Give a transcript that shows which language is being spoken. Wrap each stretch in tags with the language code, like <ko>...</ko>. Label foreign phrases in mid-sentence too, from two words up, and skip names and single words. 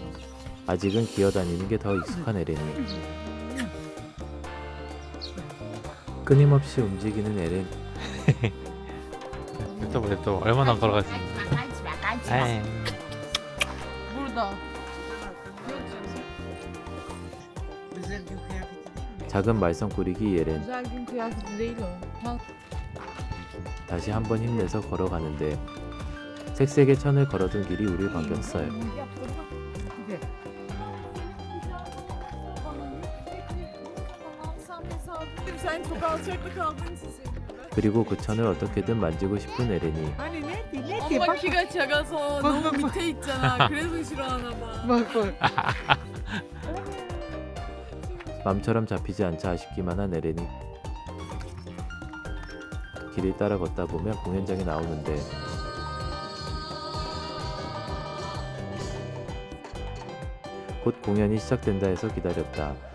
<ko>아직은 기어다니는 게 더 익숙한 에렌이. 끊임없이 움직이는 에렌. 냅둬 얼마나 안 걸어갔습니까?</ko> <tr>Burada.</tr> <ko>작은 말썽꾸리기 에렌.</ko> <tr>Güzel gün kıyafeti değil o.</tr> <ko>다시 한번 힘내서 걸어가는데 색색의 천을 걸어둔 길이 우릴 반겼어요.</ko> <tr>Sen çok alçakta kaldığın için sevindim.</tr> <ko>그리고 그 천을 어떻게든 만지고 싶은 에렌이 엄마 키가 작아서 너무 밑에 있잖아. 그래서 싫어하나 봐. 맘처럼 잡히지 않자 아쉽기만 한 에렌이 길을 따라 걷다 보면 공연장이 나오는데 곧 공연이 시작된다 해서 기다렸다.</ko>